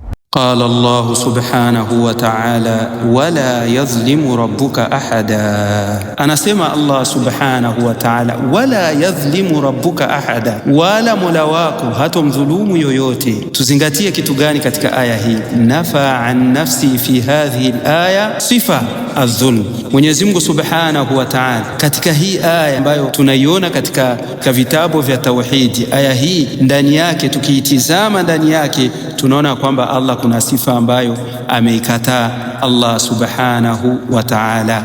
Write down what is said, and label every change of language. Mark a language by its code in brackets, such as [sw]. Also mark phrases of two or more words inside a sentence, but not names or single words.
[ar] قال الله سبحانه وتعالى ولا يظلم ربك أحدا. [sw] Anasema Allah [ar] سبحانه وتعالى, ولا يظلم ربك أحدا, [sw] wala mola wako hatomdhulumu yoyote. Tuzingatie kitu gani katika aya hii? [ar] نفى عن النفس في هذه الآية صفة الظلم. [sw] Mwenyezi Mungu [ar] سبحانه وتعالى [sw] katika hii aya ambayo tunaiona katika vitabu vya tauhidi, aya hii ndani yake tukiitizama ndani yake tunaona kwamba Allah kuna sifa ambayo ameikataa Allah subhanahu wa ta'ala.